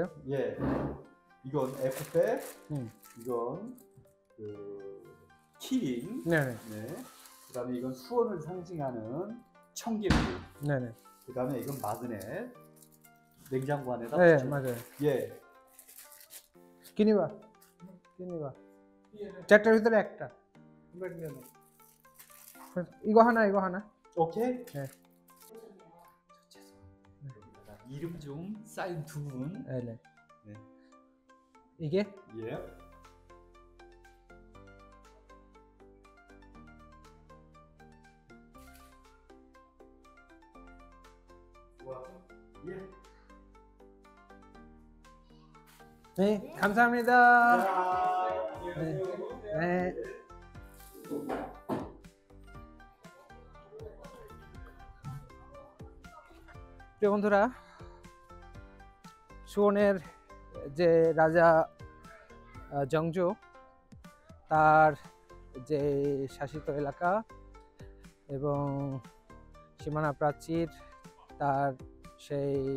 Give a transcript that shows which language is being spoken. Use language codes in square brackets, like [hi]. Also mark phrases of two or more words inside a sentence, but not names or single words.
[ko] 예. 이건 F백, 이건 그 키링, 네네. 네. 그다음에 이건 수원을 상징하는 청개구리. 네네. 그다음에 이건 마그넷. 냉장고 안에다 네 붙여. 맞아요. 예. [bn] কিনিবা চারটার ভিতরে একটা। [ko] 이거 하나. 오케이. 네. 죄송합니다. 이름 좀 사인 두 분. 네네. 네. 이게 예. 와. 예. 네 감사합니다. 네. 네. [bn] প্রিয় বন্ধুরা, সুওনের যে রাজা জংজু তার যে শাসিত এলাকা এবং সীমানা প্রাচীর, তার সেই